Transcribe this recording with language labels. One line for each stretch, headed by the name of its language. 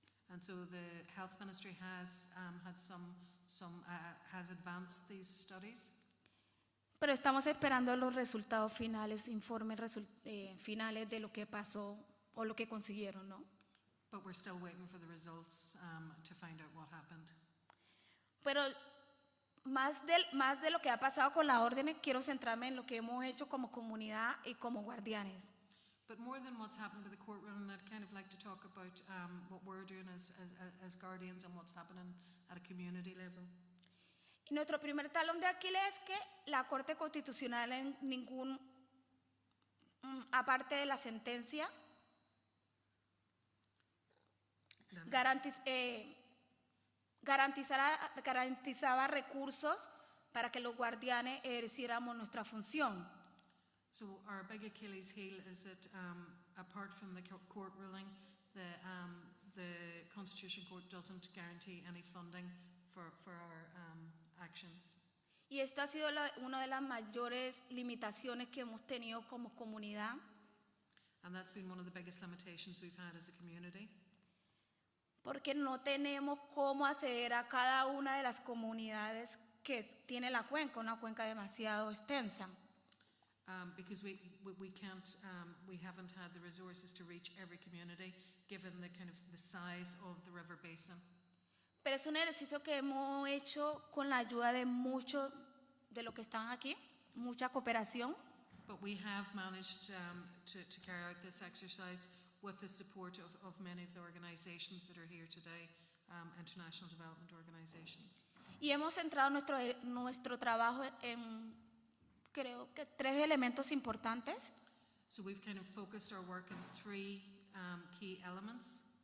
English: And so the Health Ministry has has advanced these studies.
Spanish: Pero estamos esperando los resultados finales, informes finales de lo que pasó o lo que consiguieron, ¿no?
English: But we're still waiting for the results to find out what happened.
Spanish: Pero más de lo que ha pasado con las órdenes, quiero centrarme en lo que hemos hecho como comunidad y como guardianes.
English: But more than what's happened with the court ruling, I'd kind of like to talk about what we're doing as guardians and what's happening at a community level.
Spanish: Y nuestro primer talón de Aquiles es que la Corte Constitucional en ningún, aparte de la sentencia, garantizaba recursos para que los guardianes ejerciéramos nuestra función.
English: So our big Achilles heel is that apart from the court ruling, the Constitution Court doesn't guarantee any funding for our actions.
Spanish: Y esta ha sido una de las mayores limitaciones que hemos tenido como comunidad.
English: And that's been one of the biggest limitations we've had as a community.
Spanish: Porque no tenemos cómo acceder a cada una de las comunidades que tiene la cuenca, una cuenca demasiado extensa.
English: Because we can't, we haven't had the resources to reach every community, given the kind of the size of the river basin.
Spanish: Pero es un ejercicio que hemos hecho con la ayuda de muchos de los que están aquí, mucha cooperación.
English: But we have managed to carry out this exercise with the support of many of the organizations that are here today, international development organizations.
Spanish: Y hemos centrado nuestro trabajo en, creo que 3 elementos importantes.
English: So we've kind of focused our work on 3 key elements.